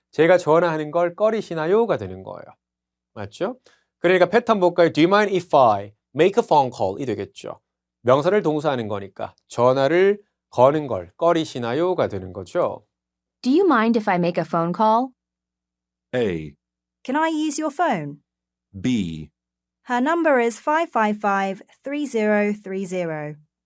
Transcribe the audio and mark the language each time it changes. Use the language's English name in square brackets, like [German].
[Korean] 제가 전화하는 걸 꺼리시나요?가 되는 거예요. 맞죠? 그러니까 패턴 볼까요? [English] Do you mind if I make a phone call? [Korean] 이 되겠죠. 명사를 동사하는 거니까 전화를 거는 걸 꺼리시나요?가 되는 거죠. [English] Do you mind if I make a phone call? A, Can I use your phone? B, Her number is 555-3030.